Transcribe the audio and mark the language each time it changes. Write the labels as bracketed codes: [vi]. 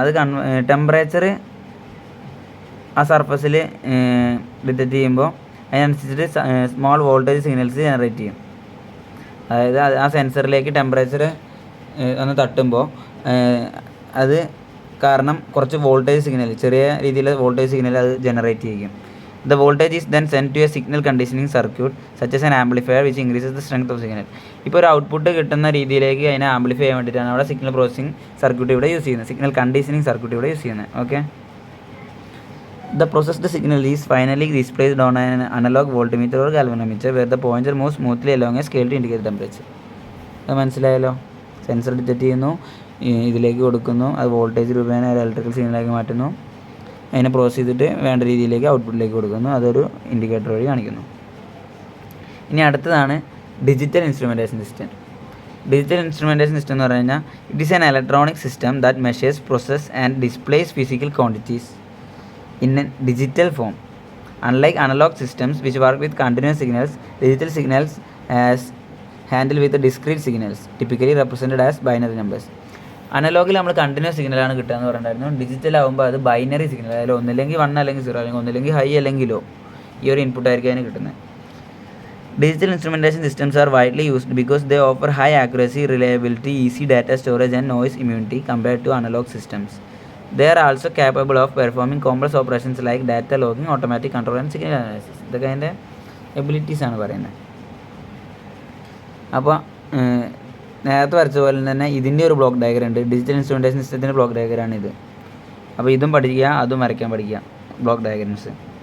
[ml] അത് ടെമ്പറേച്ചർ ആ സർഫസിൽ ഡിറ്റക്റ്റ് ചെയ്യുമ്പോൾ അതിനനുസരിച്ചിട്ട് സ്മോൾ വോൾട്ടേജ് സിഗ്നൽസ് ജനറേറ്റ് ചെയ്യും. അതായത് ആ സെൻസറിലേക്ക് ടെമ്പറേച്ചർ ഒന്ന് തട്ടുമ്പോൾ അത് കാരണം കുറച്ച് വോൾട്ടേജ് സിഗ്നൽ, ചെറിയ രീതിയിലുള്ള വോൾട്ടേജ് സിഗ്നൽ അത് ജനറേറ്റ് ചെയ്യും. [en] The voltage is then sent to a signal conditioning circuit such as an amplifier which increases the strength of signal. [ml] ഇപ്പോൾ ഒരു ഔട്ട്പുട്ട് കിട്ടുന്ന രീതിയിലേക്ക് അതിനെ ആംപ്ലിഫൈ ചെയ്യാൻ വേണ്ടിയിട്ടാണ് അവിടെ സിഗ്നൽ പ്രോസസ്സിംഗ് സർക്യൂട്ട് ഇവിടെ യൂസ് ചെയ്യുന്നത്, സിഗ്നൽ കണ്ടീഷനിങ് സർക്യൂട്ട് ഇവിടെ യൂസ് ചെയ്യുന്നത്. [en] Okay, the processed signal is finally displayed on an analog voltmeter or galvanometer where the pointer moves smoothly along a scale to indicate temperature. [ml] അത് മനസ്സിലായല്ലോ. Sensor detect ചെയ്യുന്നു, ഇതിലേക്ക് കൊടുക്കുന്നു, അത് voltage രൂപേണ ഒരു ഇലക്ട്രിക്കൽ സിഗ്നലാക്കി മാറ്റുന്നു, അതിനെ പ്രോസസ് ചെയ്തിട്ട് വേണ്ട രീതിയിലേക്ക് ഔട്ട്പുട്ടിലേക്ക് കൊടുക്കുന്നു, അതൊരു ഇൻഡിക്കേറ്റർ വഴി കാണിക്കുന്നു. ഇനി അടുത്തതാണ് digital instrumentation system. Digital instrumentation system എന്ന് പറഞ്ഞു കഴിഞ്ഞാൽ [en] It is an electronic system that measures, process and displays physical quantities in a digital form. Unlike analog systems which work with continuous signals, digital signals as handle with the discrete signals typically represented as binary numbers. [ml] അനലോഗിൽ നമ്മൾ continuous സിഗ്നലാണ് കിട്ടുക എന്ന് പറഞ്ഞിട്ടുണ്ടായിരുന്നു. Digital ആകുമ്പോൾ അത് binary signal, അതായത് ഒന്നില്ലെങ്കിൽ 1 അല്ലെങ്കിൽ 0, അല്ലെങ്കിൽ ഒന്നില്ലെങ്കിൽ ഹൈ അല്ലെങ്കിൽ ലോ, ഈ ഒരു ഇൻപുട്ട് ആയിരിക്കും അതിന് കിട്ടുന്നത്. [en] Digital instrumentation systems are widely used because they offer high accuracy, reliability, easy data storage and noise immunity compared to analog systems. They are also capable of performing complex operations like data logging, automatic control and signal analysis. [ml] ഇതൊക്കെ അതിൻ്റെ abilities ആണ് പറയുന്നത്. അപ്പോൾ നേരത്തെ വരച്ച പോലെ തന്നെ ഇതിൻ്റെ ഒരു ബ്ലോക്ക് ഡയഗ്രം ഉണ്ട്. ഡിജിറ്റൽ ഇൻസ്ട്രുമെൻറ്റേഷൻ സിസ്റ്റത്തിൻ്റെ ബ്ലോക്ക് ഡയഗ്രാണ് ഇത്. അപ്പോൾ ഇതും പഠിക്കുക, അതും വരയ്ക്കാൻ പഠിക്കുക, ബ്ലോക്ക് ഡയഗ്രാംസ്.